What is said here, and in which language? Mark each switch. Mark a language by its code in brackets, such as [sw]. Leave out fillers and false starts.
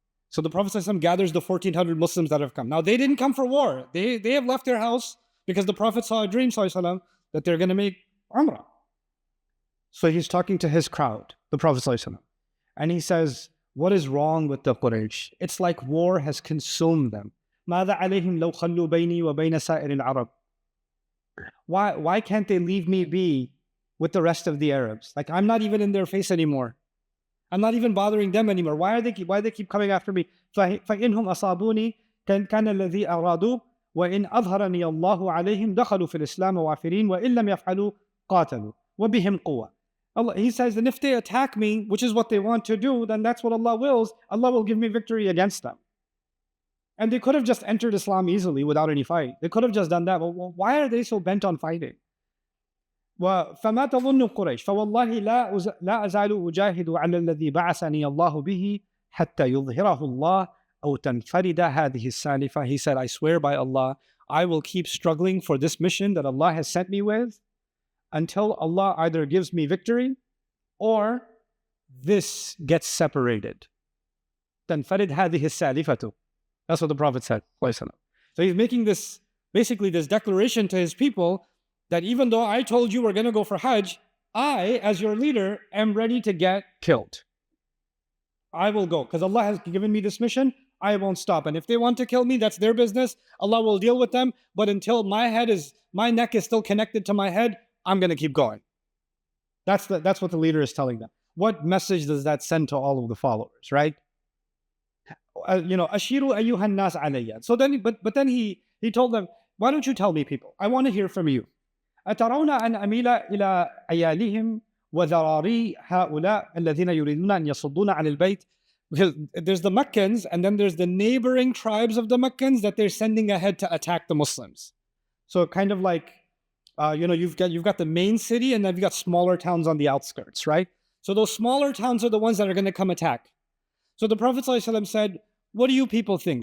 [en] So the Prophet ﷺ gathers the 1,400 Muslims that have come. Now they didn't come for war. They have left their house because the Prophet saw a dream ﷺ that they're going to make Umrah. So he's talking to his crowd, the Prophet ﷺ, and he says, what is wrong with the Quraysh? It's like war has consumed them. [ar] ماذا عليهم لو خلوا بيني وبين سائر العرب. [en] Why can't they leave me be with the rest of the Arabs? Like, I'm not even in their face anymore. I'm not even bothering them anymore. Why they keep coming after me? [ar] فإنهم أصابوني كان الذي أرادوا وإن أظهرني الله عليهم دخلوا في الإسلام وافرين وإن لم يفعلوا قاتلوا وبهم قوة. [en] He says, and if they attack me, which is what they want to do, then that's what Allah wills. Allah will give me victory against them. And they could have just entered Islam easily without any fight. They could have just done that. But why are they so bent on fighting? [ar] فما تظن قريش فوالله لا أزال أجاهد على الذي بعثني الله به حتى يظهره الله أو تنفرد هذه السالفة. [en] He said, I swear by Allah, I will keep struggling for this mission that Allah has sent me with until Allah either gives me victory or this gets separated. [ar] تنفرد هذه السالفة. [en] That's what the Prophet said. So he's making this declaration to his people that even though I told you we're going to go for Hajj, I, as your leader, am ready to get killed. I will go because Allah has given me this mission. I won't stop. And if they want to kill me, that's their business. Allah will deal with them. But until my neck is still connected to my head, I'm going to keep going. That's what the leader is telling them. What message does that send to all of the followers, right? [ar] Ashiru ayyuhan nas alayya. [en] So then, but then he told them, why don't you tell me, people? I want to hear from you. [ar] أترون أن أميل إلى عيالهم وذراري هؤلاء الذين يريدون أن يصدون عن البيت. [en] Because there's the Meccans and then there's the neighboring tribes of the Meccans that they're sending ahead to attack the Muslims. So kind of like, you've got the main city and then you've got smaller towns on the outskirts, right? So those smaller towns are the ones that are going to come attack. So the Prophet ﷺ said, What do you people think?